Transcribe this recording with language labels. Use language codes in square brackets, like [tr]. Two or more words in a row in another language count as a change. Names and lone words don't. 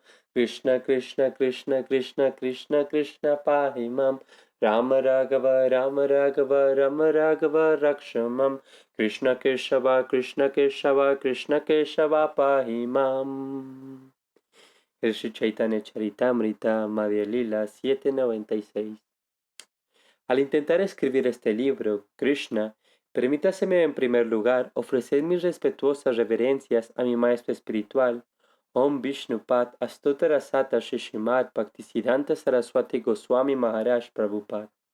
[sa] Krishna, Krishna, Krishna, Krishna, Krishna, Krishna, Pahimam. Rama Raghava, Rama Raghava, Rama Raghava, Rakshamam. Krishna Keshava, Krishna Keshava, Krishna Keshava, Pahimam. [es] El Sri Chaitanya Charitamrita, Madhya Lila 796. Al intentar escribir este libro, Krishna, permítaseme en primer lugar ofrecer mis respetuosas reverencias a mi maestro espiritual, Om Vishnupat Astotara Sata Shishimad Bhaktisiddhanta Saraswati Goswami Maharaj Prabhupada.